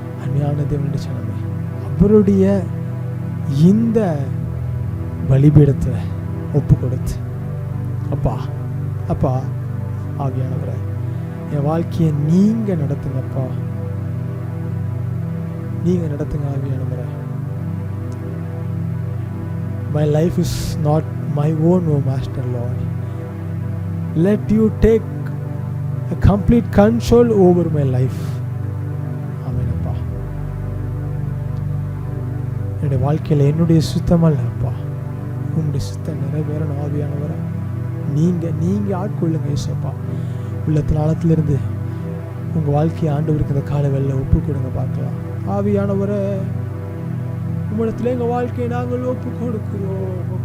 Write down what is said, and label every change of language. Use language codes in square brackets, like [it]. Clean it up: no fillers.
[ta] அன்பான தேவனுடைய ஜனமே, அவருடைய இந்த பலிபீடத்தை ஒப்பு கொடுத்து, அப்பா அப்பா ஆவியானவரே, என் வாழ்க்கையை நீங்க நடத்துங்கப்பா, நீங்க நடத்துங்க ஆவியானவரே. [en] My life is not my own, oh Master Lord. Let you take a complete control over my life. [ta] ஆமென் அப்பா. என்னுடைய வாழ்க்கையில் என்னுடைய சுத்தம் அல்ல அப்பா, உங்களுடைய சுத்தம் நிறைவேறணும் ஆவியானவரை. நீங்கள் ஆட்கொள்ளுங்க ஏசப்பா. உள்ளத்தில் ஆழத்திலிருந்து உங்கள் வாழ்க்கையை ஆண்டவருக்கு இந்த கால வெள்ள ஒப்பு கொடுங்க பார்க்கலாம். ஆவியானவரை, உம்மிடத்தில் எங்கள் வாழ்க்கையை நாங்கள் ஒப்பு கொடுக்கிறோம்.